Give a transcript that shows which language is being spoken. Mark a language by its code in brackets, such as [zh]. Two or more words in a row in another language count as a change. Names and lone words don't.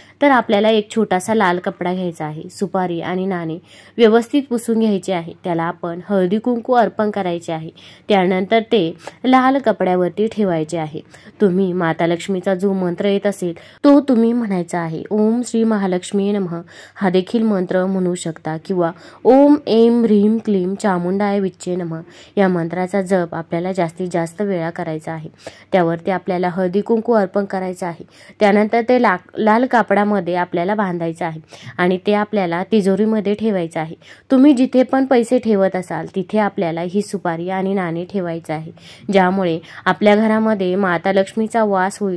[mr] तर आपल्याला एक छोटासा लाल कपडा घ्यायचा आहे. सुपारी आणि नाणे व्यवस्थित पुसून घ्यायचे आहे. त्याला आपण हळदी कुंकू अर्पण करायचे आहे. त्यानंतर ते लाल कपड्यावरती ठेवायचे आहे. तुम्ही माता लक्ष्मीचा जो मंत्र येत असेल तो तुम्ही म्हणायचा आहे. [sa] ओम श्री महालक्ष्मी नमः [mr] हा देखील मंत्र म्हणू शकता, किंवा [sa] ओम ऐं ह्रीं क्लीं चामुंडाय विच्चे नमः [mr] या मंत्राचा जप आपल्याला जास्तीत जास्त वेळा करायचा आहे. त्यावरती आपल्याला हळदी कुंकू अर्पण करायचं आहे. त्यानंतर ते लाल कापडा मध्ये आपल्याला बांधायचं आहे आणि ते आपल्याला तिजोरीमध्ये ठेवायचं आहे. तुम्ही जिथे पण पैसे ठेवत असाल तिथे आपल्याला ही सुपारी आणि नाणे ठेवायचं आहे, ज्यामुळे आपल्या घरामध्ये माता लक्ष्मीचा वास होईल.